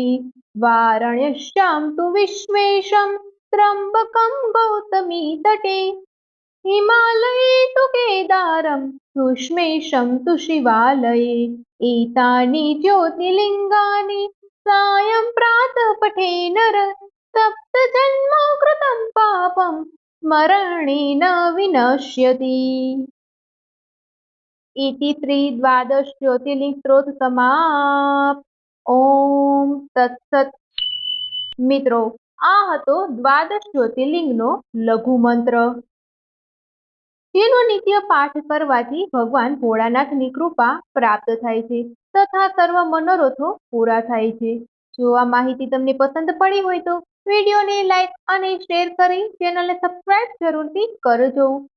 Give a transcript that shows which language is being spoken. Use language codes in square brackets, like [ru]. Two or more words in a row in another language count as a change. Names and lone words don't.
[sa] વારાણસ્યામ તુ વિશ્વેશમ ત્રંબકમ ગૌતમી તટે હિમાલયે તુ કેદારમ સુષ્મેશમ તુ શિવાલયે એતાની જ્યોતિર્લિંગાની સાયં પ્રાતઃ પઠે નર સપ્ત જન્મ કૃતમ પાપમ સ્મરણેન વિનશ્યતિ। इति श्री 12 ज्योतिर्लिंग स्त्रोत समाप्त। ओम तत्सत। [gu] મિત્રો, આ હતો 12 જ્યોતિર્લિંગનો લઘુ મંત્ર, જેનો નિત્ય પાઠ કરવાથી ભગવાન ભોળાનાથની કૃપા પ્રાપ્ત થાય છે તથા સર્વ મનોરથો પૂરા થાય છે। જો આ માહિતી તમને પસંદ પડી હોય તો વિડીયોને લાઈક અને શેર કરી ચેનલને સબસ્ક્રાઇબ જરૂરથી કરજો।